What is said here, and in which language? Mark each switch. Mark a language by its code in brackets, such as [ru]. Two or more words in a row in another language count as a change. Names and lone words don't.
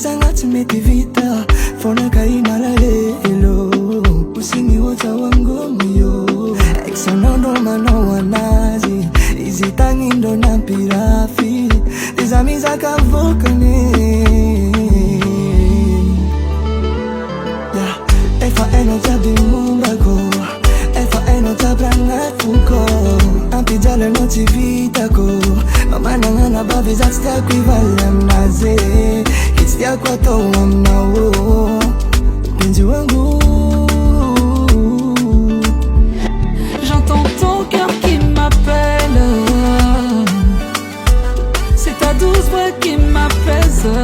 [mg] tsy mety vita fonaka imalalelo [sw] usiniota wangu [mg] yo exonondo manao anazy izy tagny ndo nampirafy izamiza kavokany efa eno jiaby mombako efa eno jiaby agnatiko ampijaly anao tsy vitako mamanagnana bavy za tsy tiako hivaly aminazy izy tiako atao aminao [sw] penzy wangu. [fr] J'entends ton cœur qui m'appelle, c'est ta douce voix qui m'apaise.